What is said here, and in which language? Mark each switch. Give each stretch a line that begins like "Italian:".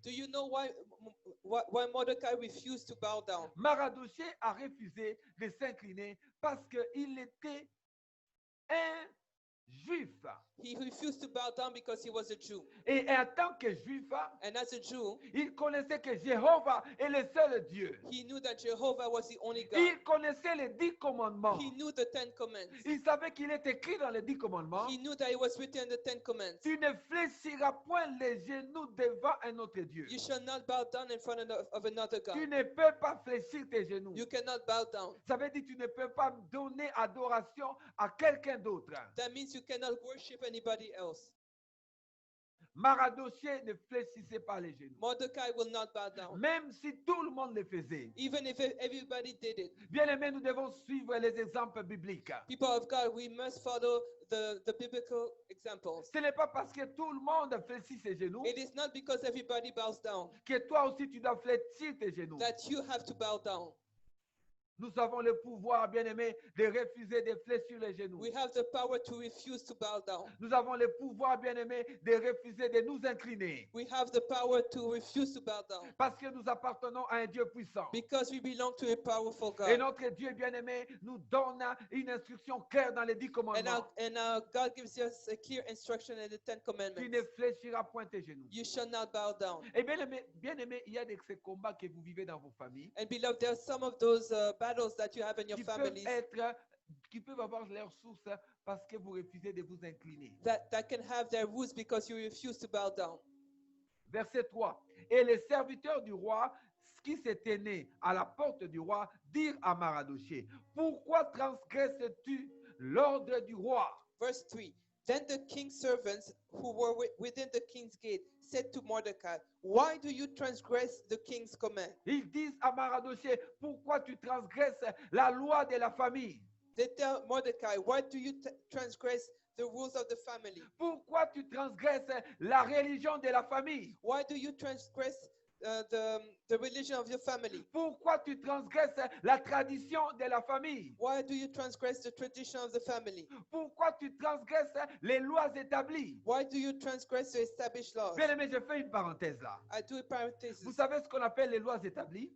English: Do you know why Mordecai refused to bow down?
French: Mardochée a refusé de s'incliner parce qu'il était un juif.
English: He refused to bow down because he was a Jew.
French: Et en tant que juif,
English: And as a Jew,
French: il connaissait que Jéhovah est le seul Dieu.
English: he knew that Jehovah was the only God.
French: Il connaissait les 10 commandements.
English: He knew the 10 Commandments.
French: Il savait qu'il est écrit dans les 10 commandements.
English: He knew that it was written in the 10 Commandments.
French: Tu ne fléchiras point les genoux devant un autre Dieu.
English: You shall not bow down in front of another God.
French: Tu ne peux pas fléchir tes genoux.
English: You cannot bow down.
French: Ça veut dire que tu ne peux pas donner adoration à quelqu'un d'autre.
English: That means you cannot worship anybody else.
French: Mardochée ne fléchissait pas les genoux.
English: Mordecai will not bow down.
French: Même si tout le monde le faisait.
English: Even if everybody did it.
French: Bien aimé, nous devons suivre les exemples bibliques.
English: People of God, we must follow the biblical examples.
French: Ce n'est pas parce que tout le monde fléchit ses genoux
English: It is not because everybody bows down
French: que toi aussi tu dois fléchir tes genoux.
English: that you have to bow down.
French: Nous avons le pouvoir, bien aimé, de refuser de fléchir les genoux.
English: We have the power to refuse to bow down.
French: Nous avons le pouvoir, bien aimé, de refuser de nous incliner.
English: We have the power to refuse to bow down
French: Parce que nous appartenons à un Dieu puissant.
English: because we belong to a powerful
French: Et
English: God.
French: notre Dieu bien-aimé nous donne une instruction claire dans les 10
English: And
French: commandements.
English: our God gives us a clear instruction in the 10
French: Tu
English: Commandments.
French: ne fléchiras point tes genoux.
English: You shall not bow down.
French: Et bien-aimé, il y a de ces combats que vous vivez dans vos familles
English: And beloved, there are some of those battles that you have in your
French: qui peuvent
English: families
French: qui peuvent avoir leur source parce que vous refusez de vous incliner.
English: that can have their roots because you refuse to bow down.
French: Verset 3. Et les serviteurs du roi qui s'étaient nés à la porte du roi dirent à Mardochée, pourquoi transgresses-tu l'ordre du roi?
English: Verse 3. Then the king's servants who were within the king's gate said to Mordecai, why do you transgress the king's command?
French: Ils disent à Mardochée, pourquoi tu transgresses la loi de la famille?
English: They tell Mordecai, why do you transgress the rules of the family?
French: Pourquoi tu transgresses la religion de la famille?
English: Why do you transgress the religion of your family?
French: Pourquoi tu transgresses la tradition de la famille?
English: Why do you transgress the tradition of the family?
French: Pourquoi tu transgresses les lois établies?
English: Why do you transgress the established laws?
French: Bien aimé, je fais une parenthèse là.
English: I do a parenthesis.
French: Vous savez ce qu'on appelle les lois établies?